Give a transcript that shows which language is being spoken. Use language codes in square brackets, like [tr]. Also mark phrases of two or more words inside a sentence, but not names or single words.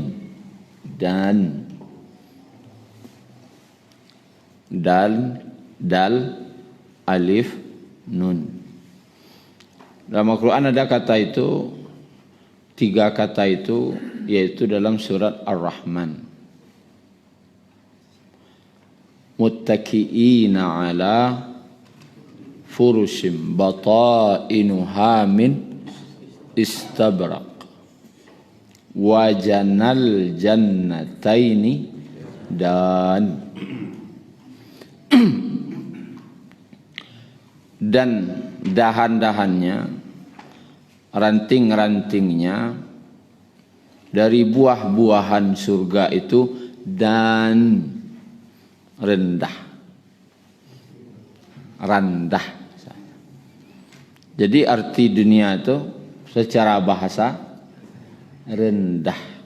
[id] Dan dal, alif, nun. Dalam Al-Quran ada kata itu, 3 kata itu, yaitu dalam surat Ar-Rahman. [ar] مُتَّكِئِينَ عَلَىٰ فُرُشٍ بَطَائِنُهَا مِنْ إِسْتَبْرَقٍ وَجَنَى الْجَنَّتَيْنِ [id] dan dahan-dahannya, ranting-rantingnya dari buah-buahan surga itu dan rendah. Jadi arti dunia itu secara bahasa rendah.